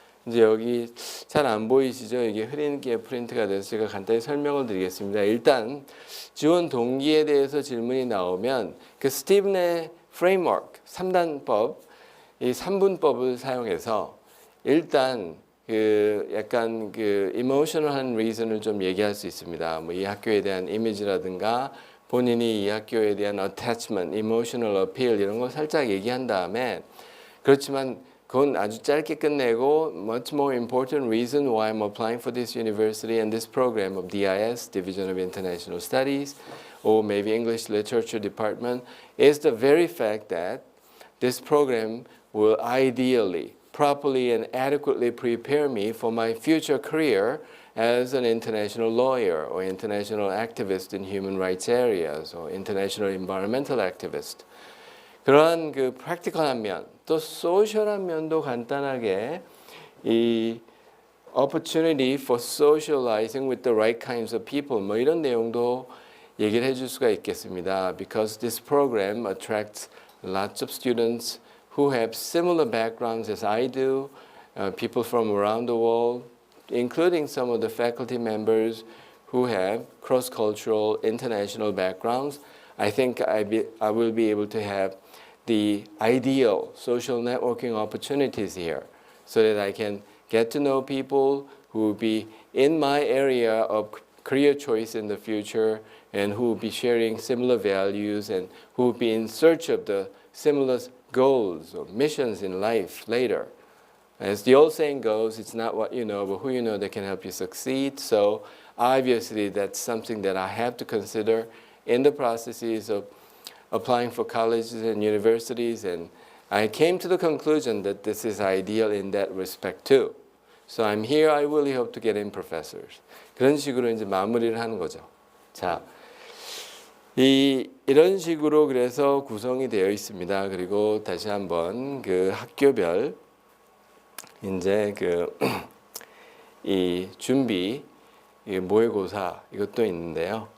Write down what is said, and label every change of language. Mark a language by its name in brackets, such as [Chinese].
[Korean] 이제 여기 잘 안 보이시죠? 이게 흐리게 프린트가 돼서 제가 간단히 설명을 드리겠습니다. 일단 지원 동기에 대해서 질문이 나오면 그 스티븐의 프레임워크 3단법, 이 3분법을 사용해서 일단 그 약간 그 이모셔널한 리즌을 좀 얘기할 수 있습니다. 뭐 이 학교에 대한 이미지라든가 본인이 이 학교에 대한 attachment, emotional appeal 이런 거 살짝 얘기한 다음에 그렇지만 그건 아주 짧게 끝내고 [English] much more important reason why I'm applying for this university and this program of DIS, Division of International Studies, or maybe English Literature Department is the very fact that this program will ideally, properly and adequately prepare me for my future career as an international lawyer or international activist in human rights areas or international environmental activist. [Korean] 그러한 그 프랙티컬한 면, 또 소셜한 면도 간단하게 이 [English] opportunity for socializing with the right kinds of people [Korean] 뭐 이런 내용도 얘기를 해줄 수가 있겠습니다. [English] Because this program attracts lots of students who have similar backgrounds as I do, people from around the world, including some of the faculty members who have cross-cultural international backgrounds. I think I will be able to have the ideal social networking opportunities here so that I can get to know people who will be in my area of career choice in the future and who will be sharing similar values and who will be in search of the similar goals or missions in life later. As the old saying goes, it's not what you know, but who you know that can help you succeed. So obviously that's something that I have to consider in the processes of applying for colleges and universities, and I came to the conclusion that this is ideal in that respect too. So I'm here, I really hope to get in professors. [Korean] 그런 식으로 이제 마무리를 하는 거죠. 자, 이런 식으로 그래서 구성이 되어 있습니다. 그리고 다시 한번 그 학교별 이제 이 준비, 이 모의고사 이것도 있는데요.